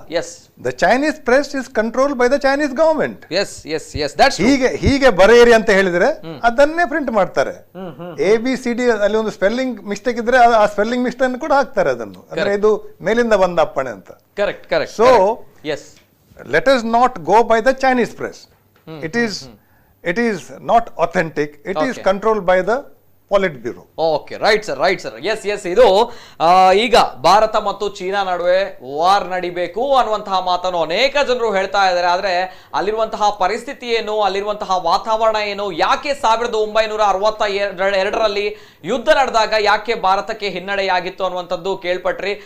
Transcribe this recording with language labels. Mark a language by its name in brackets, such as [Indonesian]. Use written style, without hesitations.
[English] Yes, the Chinese press is controlled by the Chinese government. Yes yes yes, that's [Kannada] ಹೀಗೆ ಬರೆಯಿರಿ ಅಂತ ಹೇಳಿದ್ರೆ ಅದನ್ನೇ ಪ್ರಿಂಟ್ ಮಾಡ್ತಾರೆ. ABCD ಅಲ್ಲಿ ಒಂದು ಸ್ಪೆಲ್ಲಿಂಗ್ ಮಿಸ್ಟೇಕ್ ಇದ್ರೆ ಆ ಸ್ಪೆಲ್ಲಿಂಗ್ ಮಿಸ್ಟೇಕ್ ಕೂಡ ಹಾಕ್ತಾರೆ ಅದನ್ನು, ಅಂದ್ರೆ ಇದು ಮೇಲಿಂದ ಬಂದ ಅಪ್ಪಣೆ ಅಂತ. [English] Correct correct. So yes, let us not go by the Chinese press. It is not authentic. It is controlled by the Politburo bureau. Okay, right sir, right sir. [Kannada] S S, ಇದು ಈಗ ಭಾರತ ಮತ್ತು ಚೀನಾ ನಡುವೆ war ನಡಿಬೇಕು ಅನ್ನುವಂತಹ ಮಾತನ್ನು ಅನೇಕ ಜನರು ಹೇಳ್ತಾ ಇದ್ದಾರೆ. ಆದ್ರೆ ಅಲ್ಲಿರುವಂತಹ ಪರಿಸ್ಥಿತಿ ಏನು, ಅಲ್ಲಿರುವಂತಹ ವಾತಾವರಣ ಏನು, ಯಾಕೆ 1962ರಲ್ಲಿ ಯುದ್ಧ ನಡೆದಾಗ ಯಾಕೆ ಭಾರತಕ್ಕೆ ಹಿನ್ನಡೆಯಾಗಿತ್ತು ಅನ್ನುವಂಥದ್ದು ಕೇಳ್ಪಟ್ರಿ.